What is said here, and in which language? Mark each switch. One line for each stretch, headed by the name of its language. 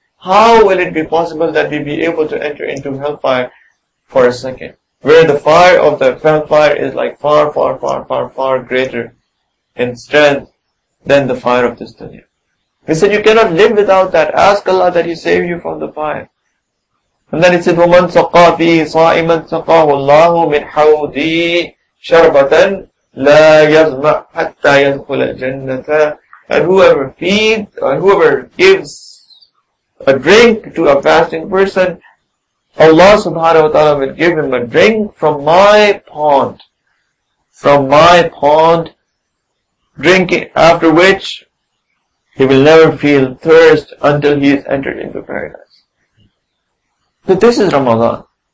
English: How will it be possible that we be able to enter into hellfire for a second? Where the fire of the hellfire is like far, far, far, far, far greater in strength than the fire of this dunya. He said you cannot live without that. Ask Allah that He save you from the fire. And then it said,
Arabic: وَمَنْ سَقَى فِيهِ صَائِمًا سَقَاهُ اللَّهُ مِنْ حَوْدِي شَرْبَةً لا يظمأ حتى يدخل الجنة.
English: And whoever feeds or whoever gives a drink to a fasting person, Allah subhanahu wa ta'ala will give him a drink from my pond. From my pond, drinking, after which he will never feel thirst until he is entered into paradise. So this is Ramadan.